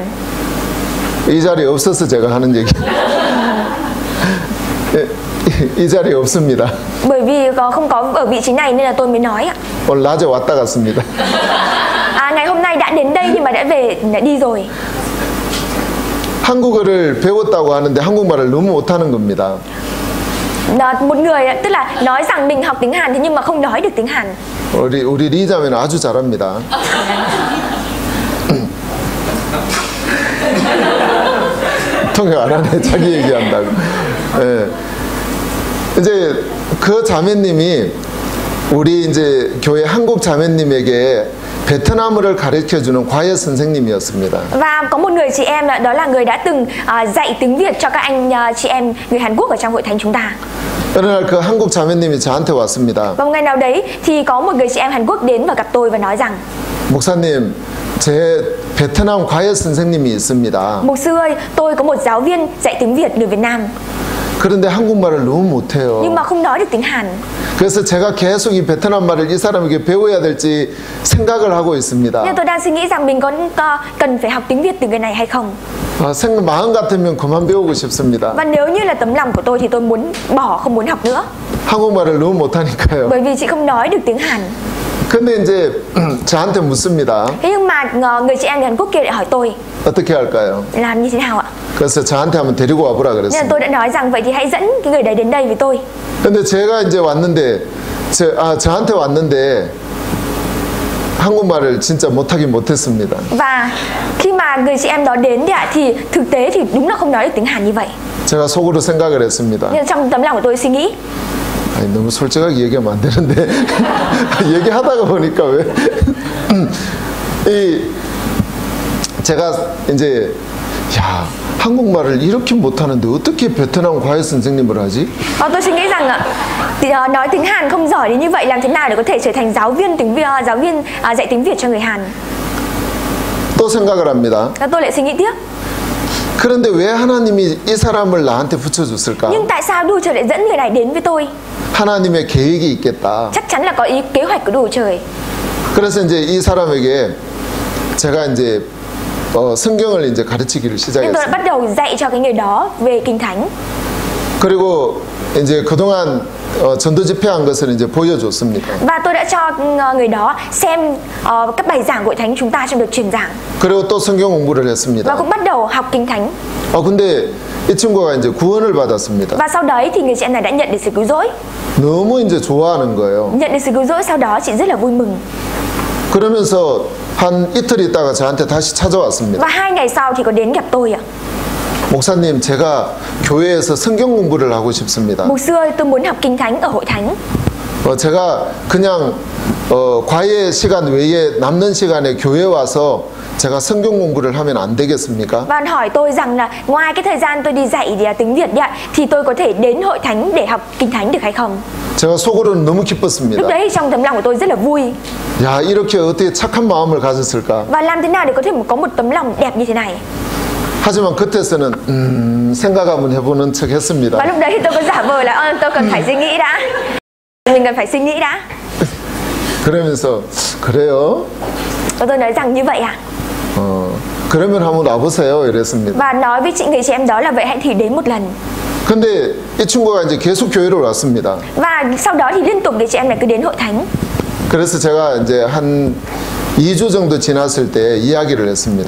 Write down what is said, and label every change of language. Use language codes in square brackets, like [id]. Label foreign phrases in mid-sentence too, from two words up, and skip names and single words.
[ko] 이 자리에 없어서 제가 하는 얘기. 이 자리에 없습니다. [vi] Bởi vì không có ở vị trí này nên là tôi mới nói ạ. [ko] 오늘 낮에 왔다 갔습니다. [vi] Ngày hôm nay đã đến đây nhưng mà đã đi rồi. [ko] 한국어를 배웠다고 하는데 한국말을 너무 못하는 겁니다. [vi] Một người tức là nói rằng mình học tiếng Hàn thế nhưng mà không nói được tiếng Hàn. [ko] 우리 리자매는 아주 잘합니다. 통역 안 하네. 자기 얘기한다고. 예. 이제 그 자매님이 우리 이제 교회 한국 자매님에게 베트남어를 가르쳐주는 과외 선생님이었습니다. [vi] Và có một người chị em đó là người đã từng dạy tiếng Việt cho các anh chị em người Hàn Quốc ở trong hội thánh chúng ta. [ko] 어느 날 그 한국 자매님이 저한테 왔습니다. [vi] Và một ngày nào đấy thì có một người chị em Hàn Quốc đến và gặp tôi và nói rằng: [ko] 목사님, 제 베트남 과외 선생님이 있습니다. [vi] Mục sư ơi, tôi có một giáo viên dạy tiếng Việt người Việt Nam. [ko] 그런데 한국말을 너무 못해요. [vi] Nhưng mà không nói được tiếng Hàn. [ko] 그래서 제가 계속 이 베트남 말을 이 사람에게 배워야 될지 생각을 하고 있습니다. [vi] Nhưng tôi đang suy nghĩ rằng mình có cần phải học tiếng Việt từ người này hay không. [ko] 마음 같으면 그만 배우고 싶습니다. [vi] Và nếu như là tấm lòng của tôi thì tôi muốn bỏ, không muốn học nữa. [ko] 한국말을 너무 못하니까요. [vi] Bởi vì chị không nói được tiếng Hàn. [ko] 근데 이제 저한테 묻습니다. [vi] Thế nhưng mà người chị em người Hàn Quốc kia lại hỏi tôi [ko] 어떻게 할까요? [vi] làm như thế nào ạ? [ko] 그래서 저한테 한번 데리고 와보라 [vi] Nên là [ko] 그랬습니다. [vi] tôi đã nói rằng vậy thì hãy dẫn cái người đấy đến đây với tôi. [ko] 근데 제가 이제 왔는데 저한테 왔는데 한국말을 진짜 못하긴 못했습니다. [vi] Và khi mà người chị em đó đến thì thực tế thì đúng là không nói được tiếng Hàn như vậy. [ko] 제가 속으로 생각을 했습니다. [vi] Nhưng trong tấm lòng của tôi suy nghĩ [ko] 아니, 너무 솔직하게 얘기하면 안 되는데 얘기하다가 보니까 왜 제가 이제 한국말을 이렇게 못하는데 어떻게 베트남 과외 선생님을 하지? [vi] tôi suy nghĩ rằng nói tiếng Hàn không giỏi đến như vậy, làm thế nào để có thể trở thành giáo viên dạy tiếng Việt cho người Hàn. [ko] 또 생각을 합니다. [vi] Tôi lại suy nghĩ tiếp. [ko] 그런데 왜 하나님이 이 사람을 나한테 붙여줬을까? [vi] Nhưng tại sao Đức Trời lại dẫn người này đến với tôi? [ko] 하나님의 계획이 있겠다. [vi] Chắc chắn là có kế hoạch của Đức Trời. [ko] 그래서 이제 이 사람에게 제가 이제 성경을 이제 가르치기를 [vi] Nên tôi đã [ko] 시작했습니다. [vi] bắt đầu dạy cho cái người đó về kinh thánh. [ko] 그리고 이제 그동안 전도 집회한 것을 이제 보여줬습니다. [vi] Và tôi đã cho người đó xem các bài giảng của hội thánh chúng ta trong đợt truyền giảng. [ko] 그리고 또 성경 공부를 [vi] Và [ko] 했습니다. [vi] cũng bắt đầu học kinh thánh. [ko] 근데 이 친구가 이제 구원을 받았습니다. [vi] Và sau đấy thì người chị em này đã nhận được sự cứu rỗi. [ko] 너무 이제 좋아하는 거예요. [vi] Nhận được sự cứu rỗi sau đó chị rất là vui mừng. [ko] 그러면서 한 이틀 있다가 저한테 다시 찾아왔습니다. [vi] Và 2 ngày sau thì có đến gặp tôi ạ. [ko] 목사님, 제가 교회에서 성경 공부를 하고 싶습니다. [vi] Mục sư ơi, tôi muốn học kinh thánh ở hội thánh. [ko] 제가 그냥 과외 시간 외에 남는 시간에 교회 와서 제가 성경 공부를 하면 안 되겠습니까? [vi] Và hỏi tôi rằng là ngoài cái thời gian tôi đi dạy tiếng Việt đi ạ, thì tôi có thể đến hội thánh để học kinh thánh được hay không? [ko] 제가 속으로는 너무 기뻤습니다. [vi] Lúc đấy trong tấm lòng của tôi rất là vui. [ko] 야, 이렇게 어떻게 착한 마음을 가졌을까? [vi] Và làm thế nào để có thể có một tấm lòng đẹp như thế này? [ko] 하지만 그때서는 생각 한번 해보는 척 했습니다. [vi] Và lúc đấy thì tôi có giả vờ là tôi cần phải suy nghĩ đã. Mình cần phải suy nghĩ đã. [ko] 그러면서 그래요? [vi] Và tôi nói rằng như vậy à? [ko] 그러면 한번 와보세요 이랬습니다. [vi] Và nói với người chị em đó là vậy hãy thử đến một lần. [ko] 근데 이 친구가 이제 계속 교회로 왔습니다. [vi] Và sau đó thì liên tục người chị em này cứ đến hội thánh. [ko] 그래서 제가 이제 한 2주 정도 지났을 때 이야기를 했습니다.